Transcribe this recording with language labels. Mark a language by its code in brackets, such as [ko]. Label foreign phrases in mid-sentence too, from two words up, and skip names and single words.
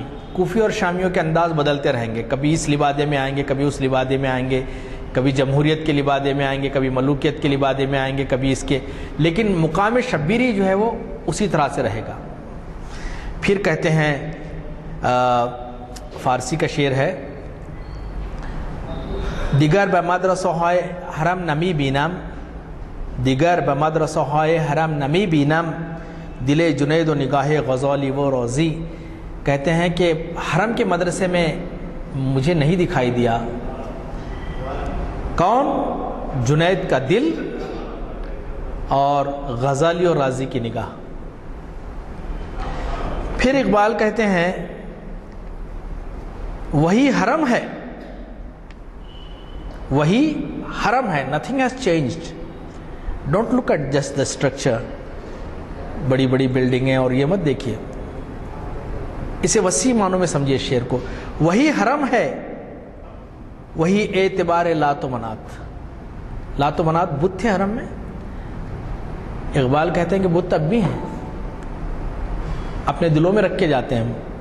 [ur] کوفی اور شامیوں کے انداز بدلتے رہیں گے، کبھی اس لبادے میں آئیں گے، کبھی اس لبادے میں آئیں گے، کبھی جمہوریت کے لبادے میں آئیں گے، کبھی ملوکیت کے لبادے میں آئیں گے، کبھی اس کے، لیکن مقام شبیری جو ہے وہ اسی طرح سے رہے گا. پھر کہتے ہیں فارسی کا شعر ہے، [fa] دیگر به مدرسه های حرم نمی بینم، دیگر به مدرسه های حرم نمی بینم، دل جنید و نگاہ غزالی و روزی. [ur] کہتے ہیں کہ حرم کے مدرسے میں مجھے نہیں دکھائی دیا. کون؟ جنید کا دل اور غزالی اور رازی کی نگاہ. پھر اقبال کہتے ہیں وہی حرم ہے، وہی حرم ہے. [en] Nothing has changed. Don't look at just the structure, [ur] بڑی بڑی بلڈنگیں اور یہ مت دیکھیے، اسے وسیع معنوں میں سمجھیے شعر کو. وہی حرم ہے، وہی اعتبار لات و منات. لات و منات بت تھے حرم میں. اقبال کہتے ہیں کہ بت اب بھی ہیں، اپنے دلوں میں رکھ کے جاتے ہیں.